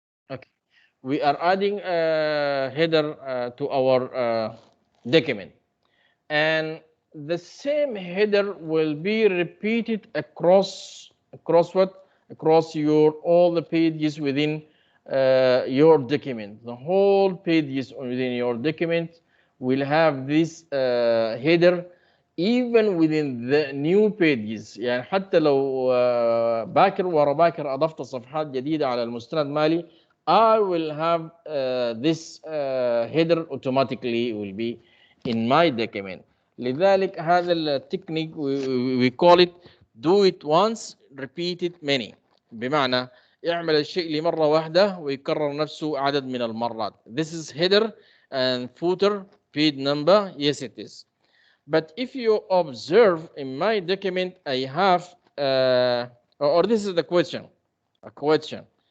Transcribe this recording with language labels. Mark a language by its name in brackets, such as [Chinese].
[English] Okay, we are adding a header to our document, and the same header will be repeated across what, across your all the pages within your document. The whole pages within your document will have this header even within the new pages. [Arabic] يعني حتى لو باكر ورا باكر أضفت صفحات جديدة على المستند مالي, [English] I will have this header automatically will be in my document. [Arabic] لذلك هذا التكنيك [English] we call it do it once repeat it many. [Arabic] بمعنى اعمل الشيء لمرة واحدة ويكرر نفسه عدد من المرات. [English] This is header and footer page number. Yes, it is. But if you observe in my document, I have or this is the question, a question.